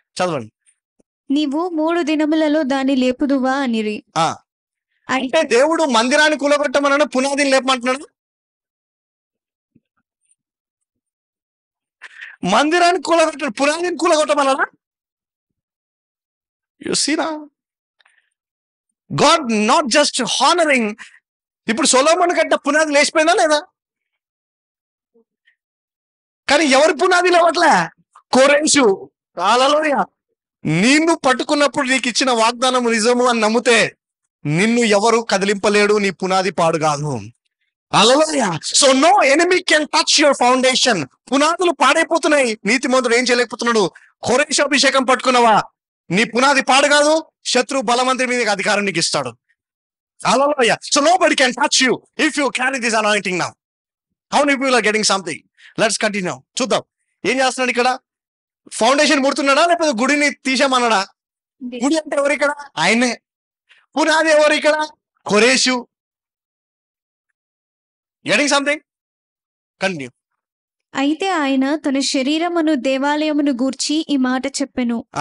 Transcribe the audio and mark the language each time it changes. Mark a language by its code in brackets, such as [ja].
[te] చదవండి. నీవు 3 దినములలో దాన్ని లేపుదువా అనిరి. అంటే దేవుడు మందిరాన్ని కూలగొట్టమన్నాడు, పునాదిని లేపమంటున్నాడు. మందిరాన్ని కూలగొట్టాడు, పునాదిని కూలగొట్టమన్నాడా? [en] You see now, God not just honoring. [te] ఇప్పుడు సొలొమోను కట్టిన పునాది లేచిపోయిందా లేదా? కానీ ఎవరి పునాది లేవట్లే? కోరెషు. హల్లెలూయా. నిన్ను పట్టుకున్నప్పుడు నీకు ఇచ్చిన వాగ్దానం నిజము అని నమ్మితే నిన్ను ఎవరు కదిలింపలేడు, నీ పునాది పాడు కాదు. హల్లెలూయా. [en] So no enemy can touch your foundation. [te] పునాదులు పాడైపోతున్నాయి, నీతిమంతుడు ఏం చేయలేకపోతున్నాడు. కోరెషు అభిషేకం పట్టుకున్నావా, నీ పునాది పాడు కాదు, శత్రు బలవంతుడి మీద అధికారం నీకు ఇస్తాడు. Hallelujah. [en] So nobody can touch you if you carry this anointing now. How many people are getting something? Let's continue. [te] చూద్దాం ఏం చేస్తున్నాడు ఇక్కడ. ఫౌండేషన్ ముడుతున్నాడా లేకపోతే గుడిని తీసేమన్నాడా? గుడి అంటే ఎవరు ఇక్కడ? ఆయనే. పునాది ఎవరు ఇక్కడ? కోరెషు. [en] Getting something? Continue. [te] అయితే ఆయన తన శరీరమును దేవాలయమును గూర్చి ఈ మాట చెప్పెను.